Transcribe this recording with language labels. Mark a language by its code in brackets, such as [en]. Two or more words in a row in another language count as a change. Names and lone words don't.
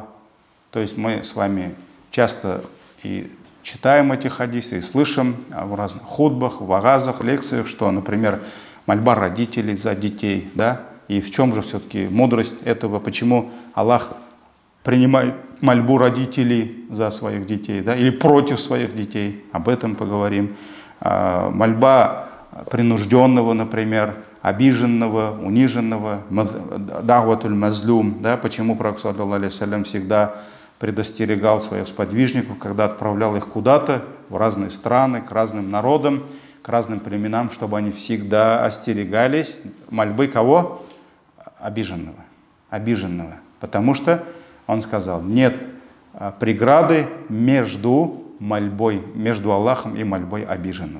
[ru] То есть мы с вами часто и читаем эти хадисы, и слышим в разных хутбах, вагазах, лекциях, что, например, мольба родителей за детей, да, и в чем же все-таки мудрость этого, почему Аллах принимает мольбу родителей за своих детей, да, или против своих детей, об этом поговорим. Мольба принужденного, например, обиженного, униженного, [ar] دعوة المظلوم, [ru] да, почему Пророк [ar] صلى الله عليه وسلم [ru] всегда предостерегал своих сподвижников, когда отправлял их куда-то, в разные страны, к разным народам, к разным племенам, чтобы они всегда остерегались мольбы кого? Обиженного. Обиженного. Потому что он сказал, нет преграды между мольбой, между Аллахом и мольбой обиженного.